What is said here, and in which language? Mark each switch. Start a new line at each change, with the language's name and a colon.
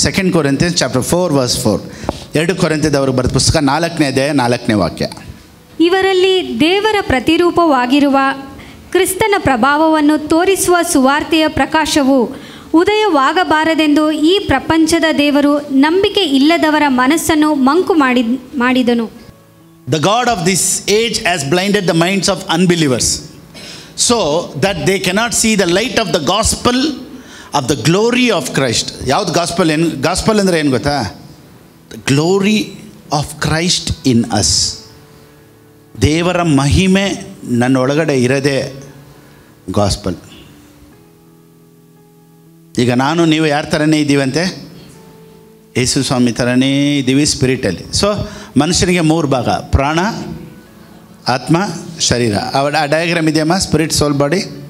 Kannada: 2
English: Corinthians chapter 4 verse 4.
Kannada: 2 ಕೊರಿಂಥದವರು ಬರೆದ ಪುಸ್ತಕ 4ನೇ ಅಧ್ಯಾಯ 4ನೇ ವಾಕ್ಯ. ಇವರಲ್ಲಿ ದೇವರ ಪ್ರತಿರೂಪವಾಗಿರುವ ಕ್ರಿಸ್ತನ ಪ್ರಭಾವವನ್ನು ತೋರಿಸುವ ಸುವಾರ್ತೆಯ ಪ್ರಕಾಶವು ಉದಯವಾಗಬಾರದೆಂದು ಈ ಪ್ರಪಂಚದ ದೇವರು ನಂಬಿಕೆ ಇಲ್ಲದವರ ಮನಸ್ಸನ್ನು ಮಂಕು ಮಾಡಿದನು.
English: The God of this age has blinded the minds of unbelievers so that they cannot see the light of the gospel of the glory of Christ.
Kannada: ಯಾವುದು ಗಾಸ್ಪಲ್? ಏನು ಗಾಸ್ಪಲ್ ಅಂದರೆ ಏನು ಗೊತ್ತಾ?
English: The glory of Christ in us.
Kannada: ದೇವರ ಮಹಿಮೆ ನನ್ನ ಒಳಗಡೆ ಇರೋದೇ ಗಾಸ್ಪಲ್. ಈಗ ನಾನು ನೀವು ಯಾರ ಥರನೇ ಇದ್ದೀವಂತೆ? ಯೇಸು ಸ್ವಾಮಿ ಥರನೇ ಇದ್ದೀವಿ ಸ್ಪಿರಿಟಲ್ಲಿ. ಸೊ ಮನುಷ್ಯನಿಗೆ 3 ಭಾಗ: ಪ್ರಾಣ, ಆತ್ಮ, ಶರೀರ. ಆ ಡಯಾಗ್ರಾಮ್ ಇದೆಯಮ್ಮ? ಸ್ಪಿರಿಟ್, ಸೋಲ್, ಬಾಡಿ.